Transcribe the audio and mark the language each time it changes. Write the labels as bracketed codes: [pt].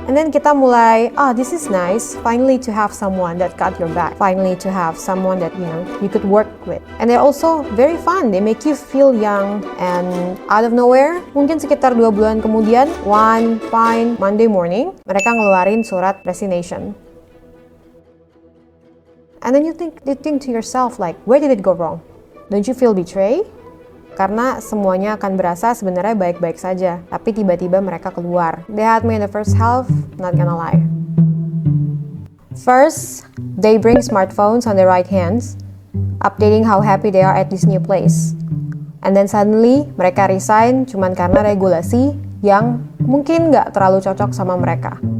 [en] And then [id] kita mulai, [en] this is nice, finally to have someone that got your back, finally to have someone that you could work with, and they're also very fun. They make you feel young, and out of nowhere, [id] mungkin sekitar 2 bulan kemudian, [en] one fine Monday morning, [id] mereka ngeluarin surat [en] resignation. And then you think to yourself like, where did it go wrong? Don't you feel betrayed? [id] Karena semuanya akan berasa sebenarnya baik-baik saja, tapi tiba-tiba mereka keluar. [en] They had me in the first half, not gonna lie. First, they bring smartphones on their right hands, updating how happy they are at this new place. And then suddenly, [id] mereka resign cuman karena regulasi yang mungkin nggak terlalu cocok sama mereka.